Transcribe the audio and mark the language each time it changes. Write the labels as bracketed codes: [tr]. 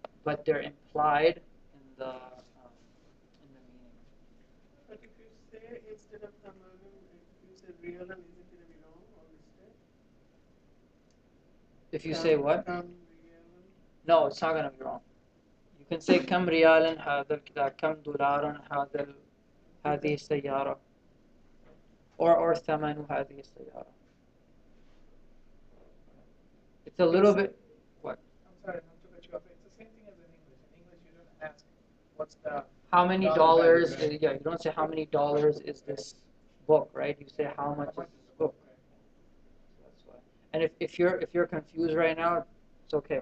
[en] But they're implied in the meaning. But if you say instead of tamanu, if you say riyalan, is it going to be wrong or mistake? If you say what? Riyalan. No, it's not gonna be wrong. You can say [ar] كم ريالا هذا الكتاب كم دولارا هذه السيارة or ثمن هذه السيارة. [en] It's a little bit what? I'm sorry, not to cut you off. It's the same thing as in English. In English, you don't ask what's the How many dollar dollars? value, right? Yeah, you don't say how many dollars is this book, right? You say how much is this book. So that's why. And if you're confused right now, it's okay.